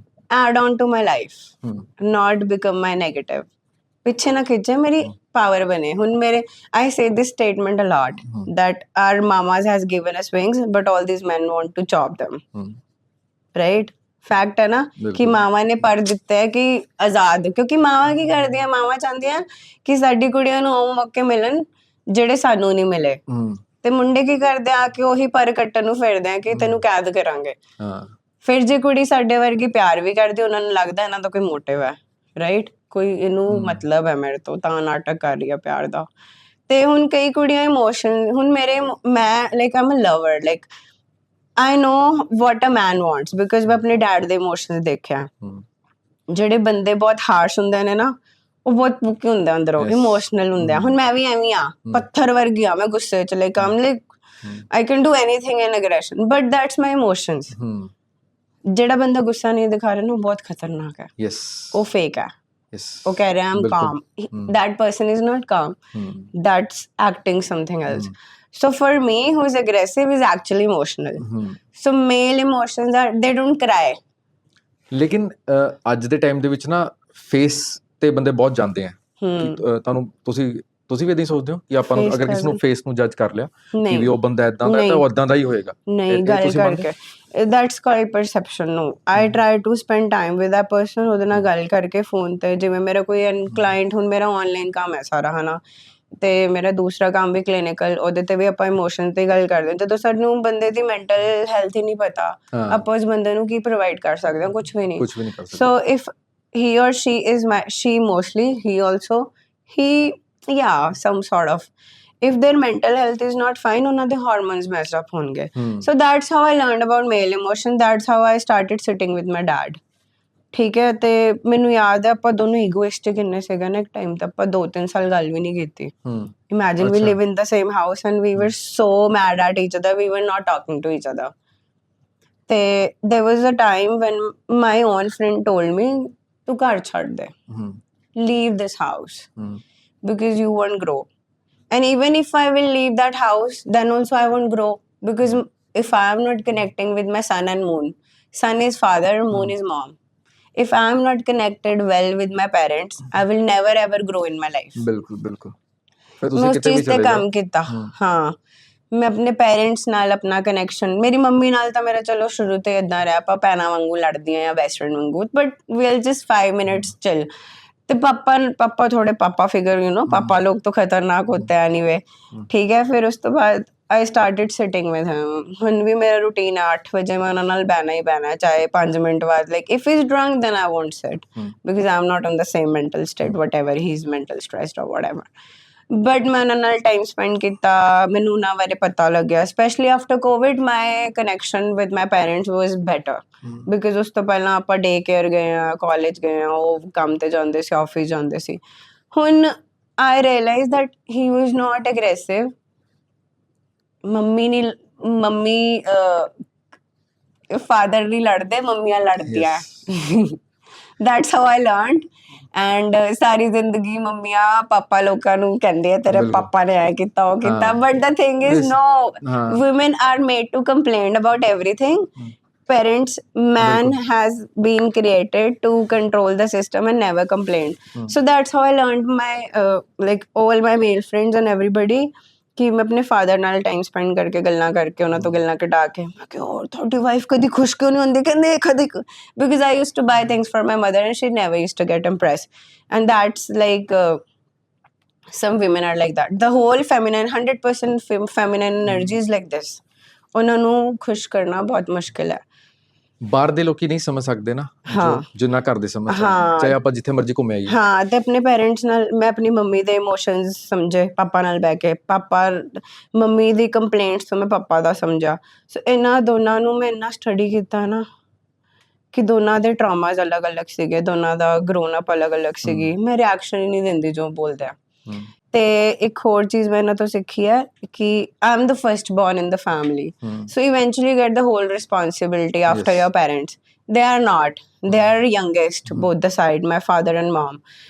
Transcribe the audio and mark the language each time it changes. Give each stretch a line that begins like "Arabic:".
English: Add on to my life, not become my negative.
Punjabi: ਪਿੱਛੇ ਨਾ ਖਿੱਚੇ, ਮੇਰੀ ਪਾਵਰ ਬਣੇ. ਹੁਣ ਮੇਰੇ
English: I say this statement a lot that our mamas has given us wings but all these men want to chop them. Right?
Punjabi: Fact ਹੈ ਨਾ ਕਿ ਮਾਵਾਂ ਨੇ ਪਰ ਦਿੱਤਾ ਹੈ ਕਿ ਆਜ਼ਾਦ, ਕਿਉਂਕਿ ਮਾਵਾਂ ਕੀ ਕਰਦੀਆਂ, ਮਾਵਾਂ ਚਾਹੁੰਦੀਆਂ ਕਿ ਸਾਡੀ ਕੁੜੀਆਂ ਨੂੰ ਉਹ ਮੌਕੇ ਮਿਲਣ ਜਿਹੜੇ ਸਾਨੂੰ ਨਹੀਂ ਮਿਲੇ, ਤੇ ਮੁੰਡੇ ਕੀ ਕਰਦੇ ਆ ਕਿ ਉਹੀ ਪਰ ਕੱਟਣ ਨੂੰ ਫਿਰਦੇ ਆ ਕਿ ਤੈਨੂੰ ਕੈਦ ਕਰਾਂਗੇ. ਫਿਰ ਜੇ ਕੁੜੀ ਸਾਡੇ ਵਰਗੀ ਪਿਆਰ ਵੀ ਕਰਦੀ, ਉਹਨਾਂ ਨੂੰ ਲੱਗਦਾ ਇਹਨਾਂ ਦਾ ਕੋਈ ਮੋਟਿਵ ਹੈ, ਰਾਈਟ, ਕੋਈ ਇਹਨੂੰ ਮਤਲਬ ਹੈ ਮੇਰੇ ਤੋਂ, ਤਾਂ ਨਾਟਕ ਕਰ ਰਹੀ ਆ ਪਿਆਰ ਦਾ. ਤੇ ਹੁਣ ਕਈ ਕੁੜੀਆਂ ਇਮੋਸ਼ਨ, ਹੁਣ ਮੈਂ
English: like I'm a lover, like I know what a man wants because
Punjabi: ਮੈਂ ਆਪਣੇ ਡੈਡ ਦੇ ਇਮੋਸ਼ਨਸ ਦੇਖਿਆ. ਜਿਹੜੇ ਬੰਦੇ ਬਹੁਤ ਹਾਰਸ਼ ਹੁੰਦੇ ਨੇ ਨਾ, ਉਹ ਬਹੁਤ ਮੁੱਕੇ ਹੁੰਦੇ ਅੰਦਰੋਂ, ਇਮੋਸ਼ਨਲ ਹੁੰਦੇ ਆ. ਹੁਣ ਮੈਂ ਵੀ ਐਵੇਂ ਆ, ਪੱਥਰ ਵਰਗੀ ਆ ਮੈਂ ਗੁੱਸੇ ਚ,
English: Like I'm like I can do anything in aggression but that's my emotions.
Punjabi: ਜਿਹੜਾ ਬੰਦਾ ਗੁੱਸਾ ਨਹੀਂ ਦਿਖਾ ਰਿਹਾ ਨਾ, ਉਹ ਬਹੁਤ ਖਤਰਨਾਕ ਹੈ. ਉਹ ਫੇਕ ਹੈ. ਉਹ ਕਹਿ ਰਿਹਾ
English: I'm calm. That person is not calm. That's acting something else. So for me, who's aggressive is actually emotional. So male emotions are, they don't cry.
Punjabi: ਲੇਕਿਨ ਅੱਜ ਦੇ ਟਾਈਮ ਦੇ ਵਿੱਚ ਨਾ ਫੇਸ ਤੇ ਬੰਦੇ ਬਹੁਤ ਜਾਂਦੇ ਆ. ਤੁਹਾਨੂੰ ਤੁਸੀਂ ਵੀ ਇਦਾਂ ਹੀ ਸੋਚਦੇ ਹੋ ਕਿ ਆਪਾਂ ਨੂੰ ਅਗਰ ਕਿਸੇ ਨੂੰ ਫੇਸ ਨੂੰ ਜੱਜ ਕਰ ਲਿਆ ਕਿ ਵੀ ਉਹ ਬੰਦਾ ਇਦਾਂ ਦਾ ਤਾਂ ਉਹ ਇਦਾਂ ਦਾ ਹੀ ਹੋਏਗਾ? ਨਹੀਂ, ਗੱਲ ਕਰਕੇ
English: that's called perception. No, I try to spend time with that person.
Punjabi: ਉਹਦੇ ਨਾਲ ਗੱਲ ਕਰਕੇ ਫੋਨ ਤੇ, ਜਿਵੇਂ ਮੇਰਾ ਕੋਈ ਕਲਾਇੰਟ, ਹੁਣ ਮੇਰਾ ਆਨਲਾਈਨ ਕੰਮ ਹੈ ਸਾਰਾ, ਹਨਾ, ਤੇ ਮੇਰਾ ਦੂਸਰਾ ਕੰਮ ਵੀ ਕਲੀਨਿਕਲ, ਉਹਦੇ ਤੇ ਵੀ ਆਪਾਂ ਇਮੋਸ਼ਨ ਤੇ ਗੱਲ ਕਰਦੇ ਹਾਂ. ਜਦੋਂ ਸਾਨੂੰ ਬੰਦੇ ਦੀ ਮੈਂਟਲ ਹੈਲਥ ਹੀ ਨਹੀਂ ਪਤਾ, ਆਪਾਂ ਉਸ ਬੰਦੇ ਨੂੰ ਕੀ ਪ੍ਰੋਵਾਈਡ ਕਰ ਸਕਦੇ ਹਾਂ? ਕੁਝ ਵੀ ਨਹੀਂ ਕਰ ਸਕਦੇ.
English: so if he or she is she mostly, he also, yeah, some sort of, if their mental health is not fine,
Punjabi: ਉਹਨਾਂ ਦੇ
English: hormones messed up
Punjabi: ਹੋਣਗੇ.
English: So that's how I learned about male emotion. That's how I started sitting with my dad.
Punjabi: ਠੀਕ ਹੈ. ਤੇ ਮੈਨੂੰ ਯਾਦ ਹੈ ਆਪਾਂ ਦੋਨੋਂ ਈਗੋਇਸਟਿਕ ਇੰਨੇ ਸੀਗੇ ਨਾ, ਇੱਕ ਟਾਈਮ ਤੇ ਆਪਾਂ 2-3 ਸਾਲ ਗੱਲ ਵੀ ਨਹੀਂ ਕੀਤੀ.
English: Imagine we live in the same house and we were so mad at each other, we were not talking to each other.
Punjabi: ਤੇ
English: there was a time when my own friend told me,
Punjabi: ਤੂੰ ਘਰ ਛੱਡ ਦੇ,
English: leave this house because you won't grow. And even if I will leave that house, then also I won't grow, because if I am not connecting with my sun and moon, sun is father, moon is mom. If I am not connected well with my parents, I will never ever grow in my life.
Punjabi: ਬਿਲਕੁਲ. ਫਿਰ ਤੁਸੀਂ ਕਿਤੇ ਵੀ ਚਲੇ ਜਾਓ. ਕੰਮ ਕੀਤਾ. ਹਾਂ, ਮੈਂ ਆਪਣੇ ਪੇਰੈਂਟਸ ਨਾਲ ਆਪਣਾ ਕਨੈਕਸ਼ਨ, ਮੇਰੀ ਮੰਮੀ ਨਾਲ ਤਾਂ ਮੇਰਾ ਚਲੋ ਸ਼ੁਰੂ ਤੋਂ ਇਦਾਂ ਰਿਹਾ, ਆਪਾਂ ਭੈਣਾਂ ਵਾਂਗੂ ਲੜਦੀਆਂ ਜਾਂ ਬੈਸਟ ਫਰੈਂਡ ਵਾਂਗੂ,
English: But we'll just 5 minutes chill.
Punjabi: ਤੇ ਪਾਪਾ ਥੋੜੇ ਪਾਪਾ ਫਿਗਰ,
English: you know,
Punjabi: ਪਾਪਾ ਲੋਕ ਤਾਂ ਖਤਰਨਾਕ
Hindi: ਹੋਤੇ हैं
English: anyway.
Punjabi: ਠੀਕ ਹੈ. ਫਿਰ ਉਸ ਤੋਂ ਬਾਅਦ
English: I started sitting with him.
Punjabi: ਹੁਣ ਵੀ ਮੇਰਾ ਰੂਟੀਨ ਹੈ 8 ਵਜੇ ਮੈਂ ਉਹਨਾਂ ਨਾਲ ਬਹਿਣਾ ਹੀ ਬਹਿਣਾ, ਚਾਹੇ 5 ਮਿੰਟ ਬਾਅਦ.
English: Like if he's drunk then I won't sit because I'm not on the same mental state, whatever he's mental stressed or whatever. But
Punjabi: ਮੈਂ ਉਹਨਾਂ ਨਾਲ ਟਾਈਮ ਸਪੈਂਡ ਕੀਤਾ, ਮੈਨੂੰ ਉਹਨਾਂ ਬਾਰੇ ਪਤਾ ਲੱਗਿਆ.
English: Especially after COVID, my connection with my parents was better because
Punjabi: ਉਸ ਤੋਂ ਪਹਿਲਾਂ ਆਪਾਂ ਡੇ ਕੇਅਰ ਗਏ ਆ, ਕਾਲਜ ਗਏ ਆ, ਉਹ ਕੰਮ ਤੇ ਜਾਂਦੇ ਸੀ, ਆਫਿਸ ਜਾਂਦੇ ਸੀ. ਹੁਣ
English: I realized that he was not aggressive.
Punjabi: Mummy father ਨਹੀਂ ਲੜਦੇ, ਮੰਮੀਆਂ ਲੜਦੀਆਂ.
English: That's how I learned. And
Punjabi: ਸਾਰੀ ਜ਼ਿੰਦਗੀ ਮੰਮੀਆਂ ਪਾਪਾ ਲੋਕਾਂ ਨੂੰ ਕਹਿੰਦੇ ਆ ਤੇਰੇ ਪਾਪਾ ਨੇ ਐ ਕੀਤਾ, ਉਹ ਕੀਤਾ.
English: But the thing is, no, women are made to complain about everything. Parents, man has been created to control the system and never complain. So that's how I learned my like all my male friends and everybody,
Punjabi: ਕਿ ਮੈਂ ਆਪਣੇ father ਨਾਲ time spend ਕਰਕੇ, ਗੱਲਾਂ ਕਰਕੇ, ਉਹਨਾਂ ਤੋਂ ਗੱਲਾਂ ਕਢਾ ਕੇ, ਮੈਂ ਕਿਹਾ ਹੋਰ ਤੁਹਾਡੀ ਵਾਈਫ ਕਦੀ ਖੁਸ਼ ਕਿਉਂ ਨਹੀਂ ਹੁੰਦੀ? ਕਹਿੰਦੇ ਕਦੀ,
English: Because I used to buy things for my mother and she never used to get impressed. And that's like some women are like that. The whole feminine, 100% feminine energy is like this.
Punjabi: ਉਹਨਾਂ ਨੂੰ ਖੁਸ਼ ਕਰਨਾ ਬਹੁਤ ਮੁਸ਼ਕਿਲ ਹੈ. ਬਾਹਰ ਦੇ ਲੋਕੀ ਨਹੀਂ ਸਮਝ ਸਕਦੇ ਨਾ, ਜਿੰਨਾ ਘਰ ਦੇ ਸਮਝ ਸਕਦੇ, ਚਾਹੇ ਆਪਾਂ ਜਿੱਥੇ ਮਰਜ਼ੀ ਘੁੰਮੇ ਆਈਏ. ਹਾਂ, ਤੇ ਆਪਣੇ ਪੇਰੈਂਟਸ ਨਾਲ ਮੈਂ ਆਪਣੀ ਮੰਮੀ ਦੇ ਇਮੋਸ਼ਨਸ ਸਮਝੇ, ਪਾਪਾ ਨਾਲ ਬਹਿ ਕੇ, ਮੰਮੀ ਦੀ ਕੰਪਲੇਂਟਸ ਤੋਂ ਮੈਂ ਪਾਪਾ ਦਾ ਸਮਝਾ. ਸੋ ਇਹਨਾਂ ਦੋਨਾਂ ਨੂੰ ਮੈਂ ਇੰਨਾ ਸਟੱਡੀ ਕੀਤਾ ਨਾ ਕਿ ਦੋਨਾਂ ਦੇ ਟਰਾਮਾਸ ਅਲੱਗ-ਅਲੱਗ ਸੀਗੇ, ਦੋਨਾਂ ਦਾ ਗਰੋਨ ਅਪ ਅਲੱਗ-ਅਲੱਗ ਸੀਗੀ. ਮੈਂ ਰਿਐਕਸ਼ਨ ਹੀ ਨਹੀਂ ਦਿੰਦੀ ਜੋ ਬੋਲਦੇ ਆ. ਤੇ ਇੱਕ ਹੋਰ ਚੀਜ਼ ਮੈਂ ਇਹਨਾਂ ਤੋਂ ਸਿੱਖੀ ਹੈ ਕਿ
English: I am the first born in the family. So eventually you get the whole responsibility after your parents. They are not. They are youngest, both the side, my father and mom.